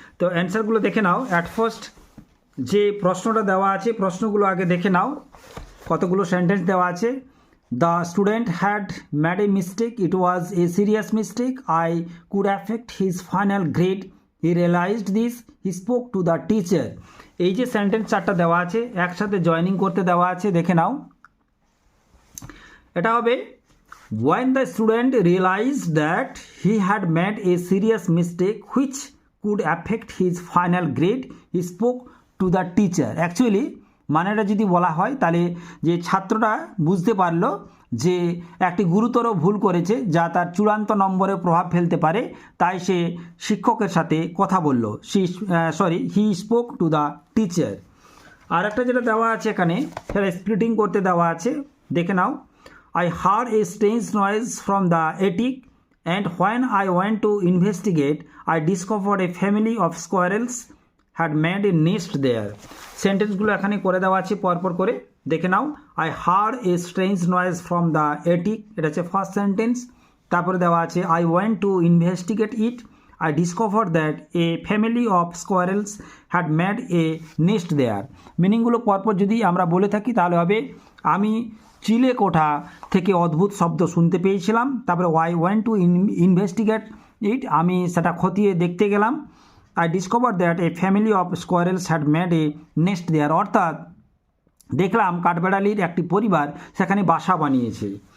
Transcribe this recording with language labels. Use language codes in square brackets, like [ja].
[bn] তো অ্যান্সারগুলো দেখে নাও। অ্যাট ফার্স্ট যে প্রশ্নটা দেওয়া আছে, প্রশ্নগুলো আগে দেখে নাও, কতগুলো সেন্টেন্স দেওয়া আছে। [en] The student had made a mistake, it was a serious mistake, I could affect his final grade, he realised this, he spoke to the teacher. [bn] এই যে সেন্টেন্স চারটা দেওয়া আছে, একসাথে জয়নিং করতে দেওয়া আছে, দেখে নাও। এটা হবে [en] when the student realized that he had made a serious mistake which could affect his final grade, he spoke to the teacher. [bn] Actually মানেটা যদি বলা হয় তাহলে যে ছাত্রটা বুঝতে পারলো যে একটি গুরুতর ভুল করেছে যা তার চূড়ান্ত নম্বরে প্রভাব ফেলতে পারে, তাই সে শিক্ষকের সাথে কথা বলল। [en] He spoke to the teacher. [bn] আর একটা যেটা দেওয়া আছে এখানে, সেটা স্প্লিটিং করতে দেওয়া আছে, দেখে নাও। [en] I heard a strange noise from the attic, and when I went to investigate, I discovered a family of squirrels had made a nest there. [bn] সেন্টেন্সগুলো এখানে করে দেওয়া আছে পরপর করে, দেখে নাও। [en] I heard a strange noise from the attic, [bn] এটা হচ্ছে first sentence. তারপরে দেওয়া আছে [en] I went to investigate it, I discovered that a family of squirrels had made a nest there. [bn] মিনিংগুলো পরপর যদি আমরা বলে থাকি তাহলে হবে, আমি চিলে কোঠা থেকে অদ্ভুত শব্দ শুনতে পেয়েছিলাম। তারপরে [en] I went to investigate it, [bn] আমি সেটা খতিয়ে দেখতে গেলাম। [en] I discover that a family of squirrels had made a nest there, [bn] অর্থাৎ দেখলাম কাঠবেড়ালির একটি পরিবার সেখানে বাসা বানিয়েছে।